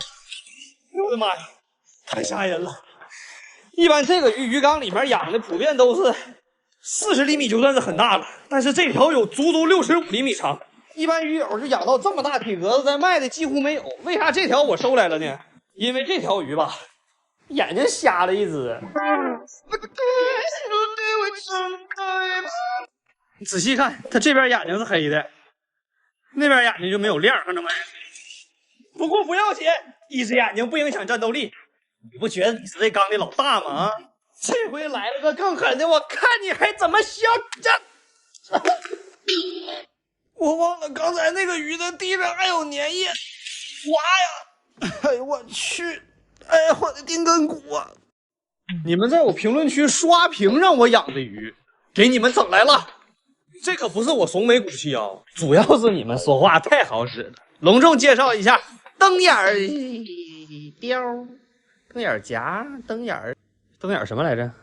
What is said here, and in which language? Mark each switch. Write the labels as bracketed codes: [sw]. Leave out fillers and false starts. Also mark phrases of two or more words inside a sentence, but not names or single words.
[zh] 我的媽呀，太嚇人了！一般這個魚缸裡面養的普遍都是40厘米就算是很大了，但是這條有足65厘米長。一般魚友是養到這麼大體格子，在賣的幾乎沒有。為啥這條我收來了呢？因為這條魚吧，眼睛瞎了一隻。你仔細看，它這邊眼睛是黑的，那邊眼睛就沒有亮，看着沒？不過不要緊，一隻眼睛不影響戰鬥力。你不覺得你是這缸的老大嗎？啊，這回來了個更狠的，我看你還怎麼消這。我忘了剛才那個魚的地上還有粘液，滑呀！哎呦我去！哎呀，我的腚根骨啊！你們在我評論區刷屏讓我養的魚，給你們整來了。這可不是我慫美骨氣啊，主要是你們說話太好使了。隆重介紹一下，燈眼雕、燈眼夾、燈眼什麼來着？